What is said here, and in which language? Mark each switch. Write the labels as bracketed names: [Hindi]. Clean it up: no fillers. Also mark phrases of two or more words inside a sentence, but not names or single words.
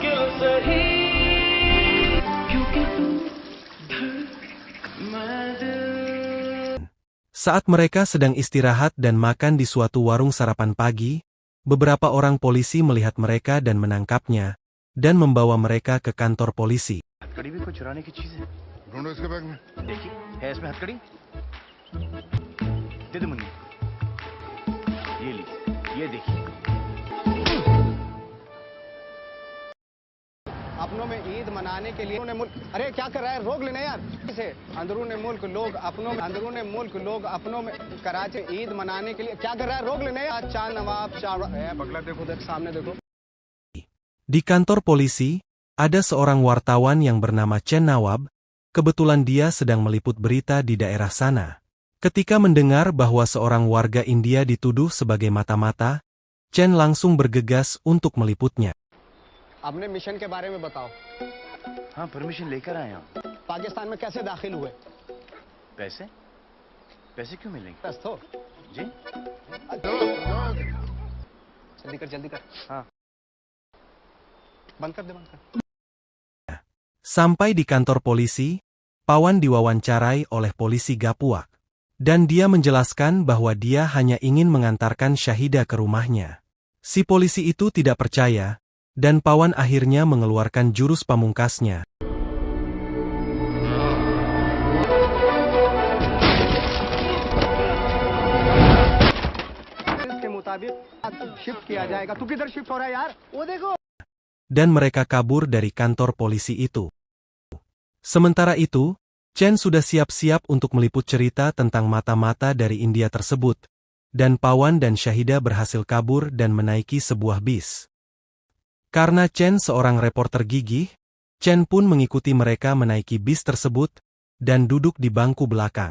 [Indonesian] Saat mereka sedang istirahat dan makan di suatu warung sarapan pagi, beberapa orang polisi melihat mereka dan menangkapnya, dan membawa mereka ke kantor polisi. [Hindi] अपनों में ईद मनाने के लिए अरे क्या कर रहा है रोक लेना यार इसे अंदरूनी मुल्क लोग अपनों में कराची ईद मनाने के लिए क्या कर रहा है रोक लेना यार चार नवाब पगला देखो देख सामने देखो. [Indonesian] Di kantor polisi, ada seorang wartawan yang bernama Chen Nawab. Kebetulan dia sedang meliput berita di daerah sana. Ketika mendengar bahwa seorang warga India dituduh sebagai mata-mata, Chen langsung bergegas untuk meliputnya. [Hindi] अपने मिशन के बारे में बताओ. हाँ परमिशन लेकर आए हम. पाकिस्तान में कैसे दाखिल हुए? पैसे? पैसे क्यों मिलेंगे? तो जी? जल्दी कर. हाँ. बंद कर. [Indonesian] Sampai di kantor polisi, Pawan diwawancarai oleh polisi Gapuak. Dan dia menjelaskan bahwa dia hanya ingin mengantarkan Syahida ke rumahnya. Si polisi itu tidak percaya, Dan Pawan akhirnya mengeluarkan jurus pamungkasnya. [Hindi] इसके मुताबिक शिफ्ट किया जाएगा। तू किधर शिफ्ट हो रहा है यार? वो देखो। [Indonesian] Dan mereka kabur dari kantor polisi itu. Sementara itu, Chen sudah siap-siap untuk meliput cerita tentang mata-mata dari India tersebut, dan Pawan dan Syahida berhasil kabur dan menaiki sebuah bis. Karena Chen seorang reporter gigih, Chen pun mengikuti mereka menaiki bis tersebut, dan duduk di bangku belakang.